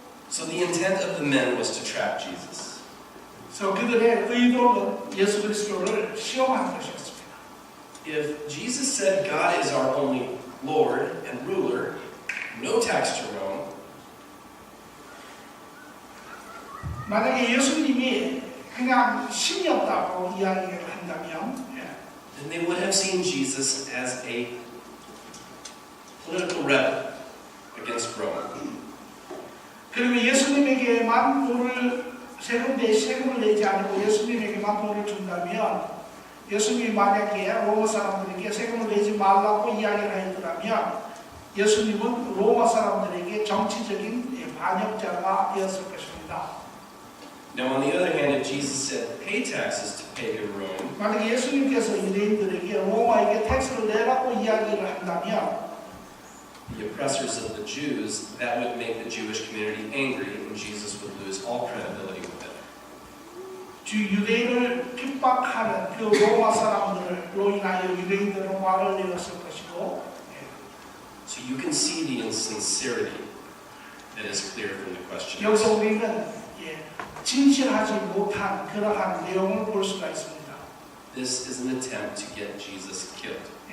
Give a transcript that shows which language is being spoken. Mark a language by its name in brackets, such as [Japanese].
[English] So the intent of the men was to trap Jesus. [Korean] 그래서 그들의 의도는 예수 그리스도를 시험하는 것이었습니다. [English] If Jesus said God is our only Lord and ruler, no tax to Rome, [Korean] 만약에 예수님이 그냥 신이었다고 이야기를 한다면, [English] then they would have seen Jesus as a political rebel against Rome. [Korean] 그리고 예수님에게만 세금을 내지 않고 예수님에게만 돈을 준다면, 예수님이 만약에 로마 사람들에게 세금을 내지 말라고 이야기를 했더라면 예수님은 로마 사람들에게 정치적인 반역자가 되었을 것입니다. [English] Now, on the other hand, if Jesus said pay taxes to pagan Rome, [Korean] 만약에 예수님께서 유대인들에게 로마에게 텍스를 내라고 이야기를 한다면 [English] the oppressors of the Jews, that would make the Jewish community angry, and Jesus would lose all credibility with it. [Korean] 유대인을 핍박하는 그 로마 사람들로 인하여 유대인들은 화를 내었을 것이고, [English] So you can see the insincerity that is clear from the question. [Korean] 여기서 우리는 진실하지 못한 그러한 내용을 볼 수가 있습니다. [English] This is an attempt to get Jesus killed.